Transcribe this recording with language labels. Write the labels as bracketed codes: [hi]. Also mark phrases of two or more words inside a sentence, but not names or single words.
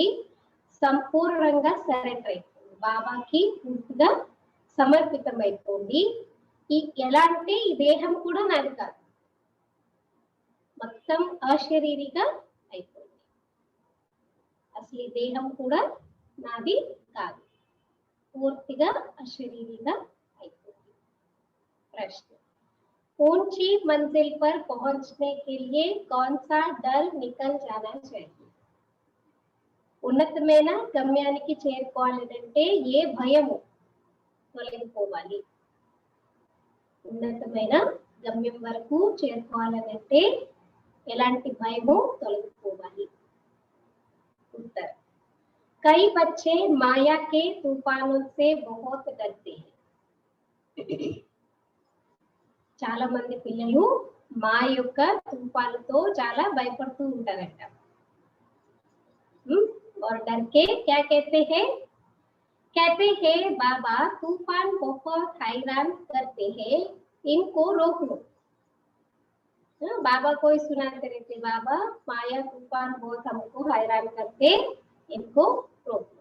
[te] సంపూర్ణంగా సరెండర్ అయిపోండి, బాబాకి పూర్తిగా సమర్పితం అయిపోండి. ఎలా అంటే ఈ దేహం కూడా నాది కాదు, మొత్తం అశరీరిగా అయిపోయింది. అసలు ఈ దేహం కూడా నాది కాదు, పూర్తిగా అశరీరిగా అయిపోయింది. [hi] प्रश्न, ऊंची मंजिल पर पहुंचने के लिए कौन सा डर निकल जाना चाहिए? [te] ఉన్నతమైన గమ్యానికి చేరుకోవాలంటే ఏ భయము తొలగిపోవాలి? ఉన్నతమైన గమ్యం వరకు చేరుకోవాలంటే ఎలాంటి భయము తొలగిపోవాలి? [hi] उत्तर, कई बच्चे माया के तूफानों से बहुत डरते हैं. [te] చాలా మంది పిల్లలు మాయ యొక్క తుఫానుతో చాలా భయపడుతూ ఉంటారట. [hi] और डर के क्या कहते हैं बाबा तूफान बहुत हैरान करते हैं, इनको रोक लो. बाबा को ही सुनाते रहते, बाबा माया तूफान बहुत हमको हैरान करते, इनको रोक लो.